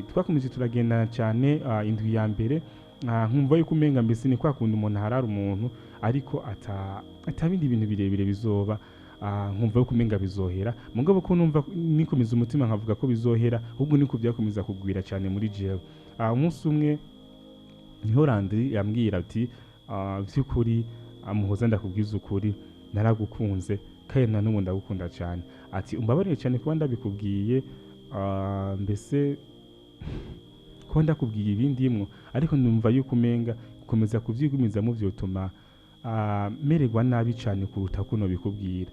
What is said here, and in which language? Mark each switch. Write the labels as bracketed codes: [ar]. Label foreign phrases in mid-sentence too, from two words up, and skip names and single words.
[rn] Twakomeje turagendana cyane indwi ya mbere, nkumva yuko umenga mbese ni kwa kundi umuntu harara umuntu ariko atabindi bintu birebire bizoba, nkumva yuko umenga bizohera, mugabo ko numva nikomeza umutima nkavuga ko bizohera, ahubwo niko byakomeza kugwira cyane muri jewe. Umunsi umwe niho Landry yambwira ati vy'ukuri Muhoza, ndakubwiza ukuri, naragukunze kandi na n'ubu ndagukunda cyane. Ati umbabarire cyane kuba ndabikubwiye, mbese ko ndakubwiye ibindimwo, ariko numva yuko umenga gukomeza kuvyigumiza mu vyotuma mererwa nabi cyane kuruta kuno bikubwira.